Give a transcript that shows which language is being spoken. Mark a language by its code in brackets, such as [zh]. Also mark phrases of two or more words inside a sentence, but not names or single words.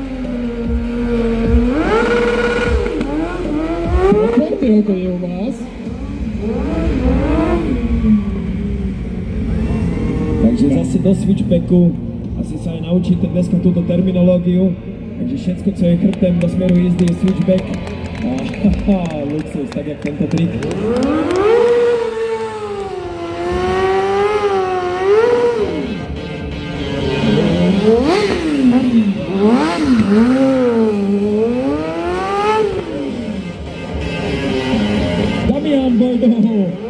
[sk] Koľko rokov je u vás? Takže zase do switchbacku. Asi sa aj naučíte dneska túto terminológiu. Takže všetko, [cs] co je chrbtem do smeru jízdy, je switchback. Luxus, tak jak tento trik. Damian Bojdov.